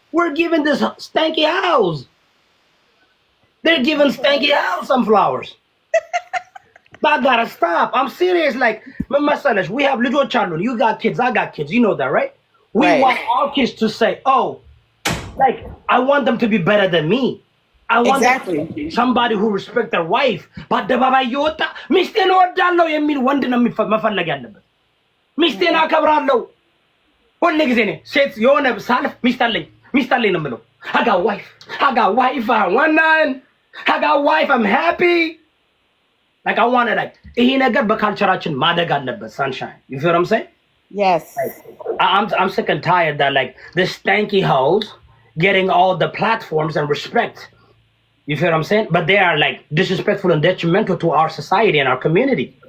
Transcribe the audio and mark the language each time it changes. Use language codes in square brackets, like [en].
[en] We're giving this stanky house. They're giving stanky house some flowers. That gotta stop. I'm serious. Like [am] መሰለሽ [en] we have [am] ልጆች አሉን. [en] You got kids, I got kids. You know that, right? We want our kids to say, oh, like I want them to be better than me. I want somebody who respect their wife. [am] በአደባባይ እየወጣ ሚስቴን እወዳለሁ የሚል ወንድ ነው መፈለግ ያለበት። ሚስቴን አከብራለሁ ሁሉ ጊዜ ነው። ሴት የሆነ ሳልፍ ሚስት አለኝ ነው የምለው። [en] I got wife, I want none. I got wife, I'm happy. Like I want it. Like [am] ይሄ ነገር በካልቸራችን ማደግ አለበት። [en] Sunshine, you feel what I'm saying? Yes. Like, I'm sick and tired that like this stanky hoes getting all the platforms and respect. You feel what I'm saying? But they are like disrespectful and detrimental to our society and our community.